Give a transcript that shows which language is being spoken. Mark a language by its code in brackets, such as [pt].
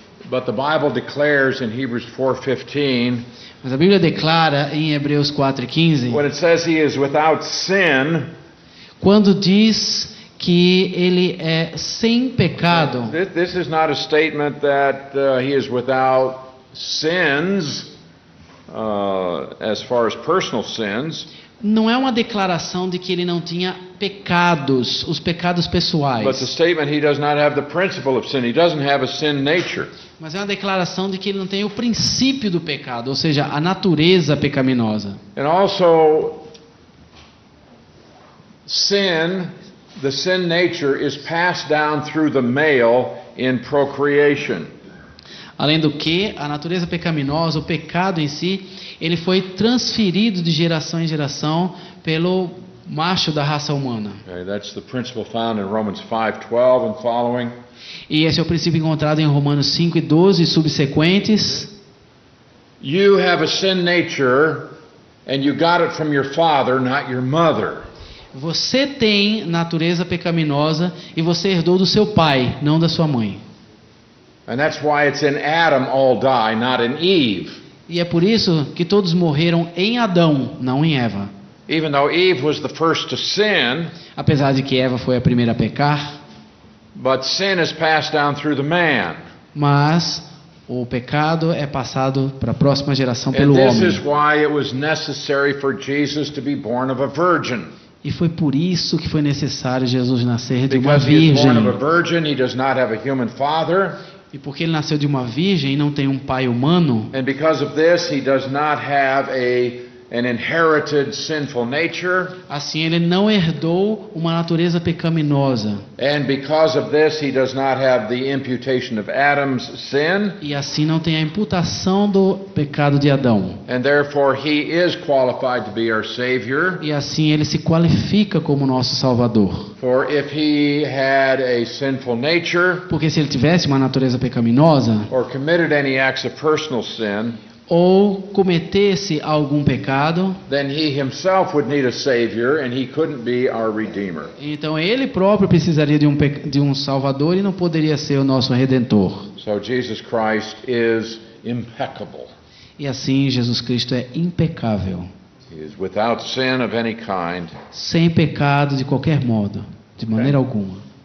[en] But the Bible declares in Hebrews 4:15, [pt] Mas a Bíblia declara em Hebreus 4:15, [en] when it says he is without sin, [pt] quando diz que ele é sem pecado, [en] this is not a statement that he is without sins as far as personal sins. [pt] não é uma declaração de que ele não tinha pecados, os pecados pessoais. [en] But the statement he does not have the principle of sin. He doesn't have a sin nature. [pt] Mas é uma declaração de que ele não tem o princípio do pecado, ou seja, a natureza pecaminosa. [en] And also, sin, the sin nature is passed down through the male in procreation. [pt] Além do que, a natureza pecaminosa, o pecado em si, ele foi transferido de geração em geração pelo macho da raça humana. [en] Okay, that's the principle found in Romans 5:12 and following. [pt] E esse é o princípio encontrado em Romanos 5:12 e subsequentes. [en] You have a sin nature and you got it from your father, not your mother. [pt] Você tem natureza pecaminosa e você herdou do seu pai, não da sua mãe. [en] And that's why it's in Adam all die, not in Eve. [pt] E é por isso que todos morreram em Adão, não em Eva. [en] Even though Eve was the first to sin, [pt] Apesar de que Eva foi a primeira a pecar, [en] but sin is passed down through the man. [pt] mas o pecado é passado para a próxima geração [en] And [pt] pelo [en] this is [pt] homem. [en] why it was necessary for Jesus to be born of a virgin. [pt] E foi por isso que foi necessário Jesus nascer de uma [en] Because he is born of a [pt] virgem. [en] virgin, he does not have a human father. [pt] E porque ele nasceu de uma virgem e não tem um pai humano, [en] And because of this, he does not have an inherited sinful nature, [pt] Assim, ele não herdou uma natureza pecaminosa. [en] and because of this, he does not have the imputation of Adam's sin, [pt] E assim não tem a imputação do pecado de Adão. [en] and therefore he is qualified to be our Savior. [pt] E assim ele se qualifica como nosso Salvador. [en] For if he had a sinful nature, [pt] Porque se ele tivesse uma natureza pecaminosa, [en] or committed any acts of personal sin, [pt] ou cometesse algum pecado, [en] then he himself would need a Savior, and he couldn't be our Redeemer. [pt] então ele próprio precisaria de um Salvador e não poderia ser o nosso Redentor. [en] So Jesus Christ is impeccable. [pt] E assim Jesus Cristo é impecável, [en] He is without sin of any kind. [pt] sem pecado de qualquer modo, de maneira alguma.